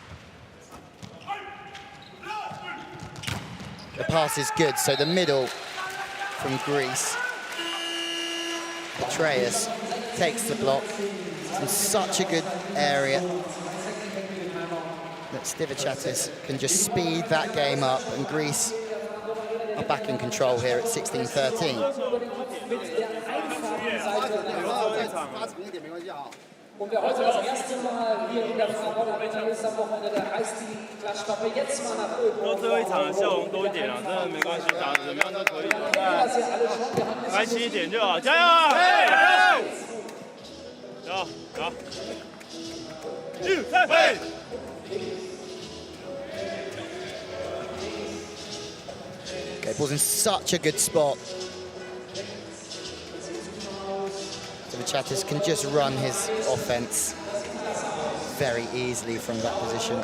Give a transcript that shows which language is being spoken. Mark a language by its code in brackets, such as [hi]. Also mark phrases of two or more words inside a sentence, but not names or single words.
[en] The pass is good, so the middle from Greece. Petraeus takes the block. It's in such a good area that Stivichatis can just speed that game up, and Greece are back in control here at 16-13. [de] Und wer heute das erste Mal hier in der Frauenwelt ist am Wochenende, da reißt die Klatschpappe jetzt mal nach oben. [zh] 最后一场的笑容多一点啊，真的没关系，打得怎么样都可以。开心一点就好，加油！加油！预备！ [en] Okay, ball's in such a good spot. Stivichatis can just run his offense very easily from that position.